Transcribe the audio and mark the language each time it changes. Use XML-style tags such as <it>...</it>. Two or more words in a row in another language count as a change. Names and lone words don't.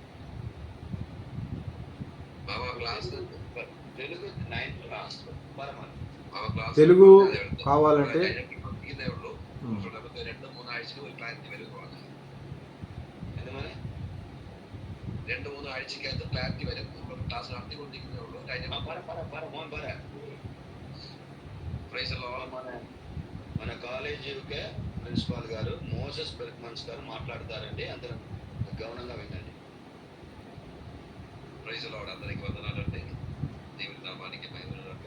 <te>తెలుగు కావాలంటే</te> <ml>2-3 ആഴ്ചയ്ക്ക് അത് ക്ലാരിറ്റി വരും. നമ്മൾ ക്ലാസ് നടത്തിക്കൊണ്ടിരിക്കുന്നേ ഉള്ളൂ.</ml> <te>మన కాలేజీకే ప్రిన్సిపాల్ గారు మోసెస్ బెర్గ్మన్స్ గారు మాట్లాడతారండి, అందరం గౌరవంగా వినండి.</te> <en>Praise Lord.</en> <te>అందరికీ వందనాలండి. దేవుని నామానికి మహిమలుగాక.</te>